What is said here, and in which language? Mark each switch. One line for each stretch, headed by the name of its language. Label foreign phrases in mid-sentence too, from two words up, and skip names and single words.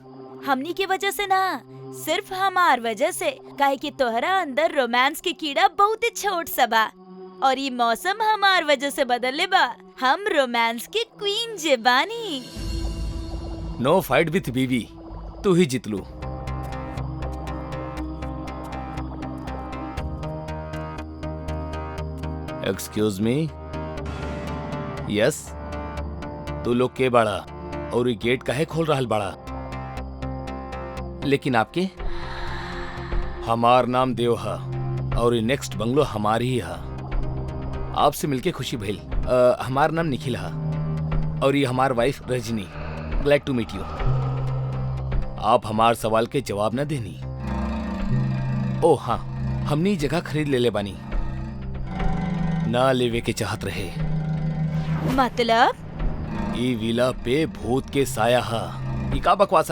Bhojpuri: हमनी की वजह से ना, सिर्फ हमार वजह से। काहे कि तोहरा अंदर रोमांस की कीड़ा बहुत ही छोट सा बा और ये मौसम हमार वजह से बदले बा। हम रोमांस की क्वीन जे बानी।
English: No fight with
Bhojpuri: बीवी, तू ही जितलू।
English: Excuse me.
Bhojpuri: यस, तू लोग के बाड़ा और ये गेट काहे खोल रहल बाड़ा? लेकिन आपके? हमार नाम देव हा और ये
English: next bungalow
Bhojpuri: हमार ही हा। आपसे मिलके खुशी भइल। हमार नाम निखिल हा और ये हमार वाइफ रजनी।
English: Glad to meet you.
Bhojpuri: आप हमार सवाल के जवाब न देनी। ओ हाँ, हमनी जगह खरीद ले बानी। ना लेवे के चाहत रहे। मतलब? ई विला पे भूत के साया हा। ई का बकवासा?